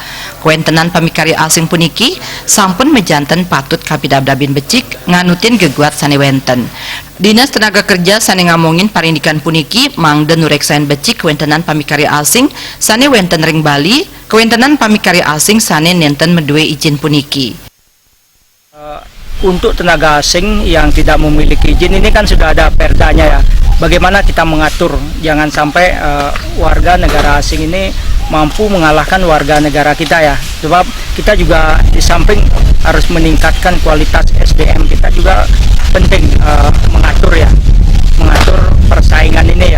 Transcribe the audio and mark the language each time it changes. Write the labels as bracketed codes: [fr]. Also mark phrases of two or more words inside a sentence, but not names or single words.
[ban] Kuentenan pamikarya asing puniki sampun mejanten patut kapidabdabin becik nganutin geguat sane wenten. Dinas Tenaga Kerja sane ngamongin parindikan puniki mangde nureksain becik kuentenan pamikarya asing sane wenten ring Bali, kuentenan pamikarya asing sane nenten medue izin puniki. [id] Untuk tenaga asing yang tidak memiliki izin ini kan sudah ada perdanya ya. Bagaimana kita mengatur jangan sampai warga negara asing ini mampu mengalahkan warga negara kita ya. Sebab kita juga di samping harus meningkatkan kualitas SDM, kita juga penting mengatur persaingan ini ya.